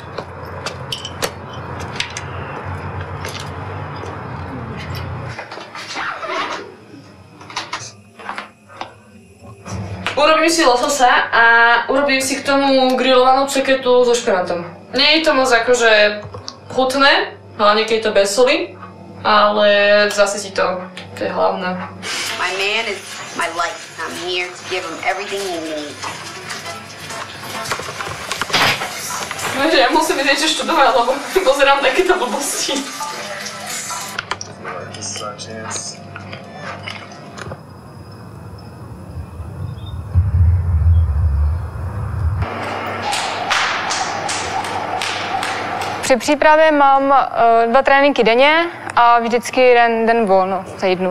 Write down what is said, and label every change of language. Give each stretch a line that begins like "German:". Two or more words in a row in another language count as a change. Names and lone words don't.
Slovak: Urobím si lososa a urobím si k tomu grillovanú ceketu so špenátom. Nie je to moc akože chutné, hlavne keď je to bez soli, ale zase si to je hlavné.
English: My man is my life. I'm here to give him everything he needs.
Slovak: No, že ja musím niečo študovať, lebo pozerám takéto blbosti.
Czech: Při přípravě mám 2 tréninky denně a vždycky jeden den volno v týdnu.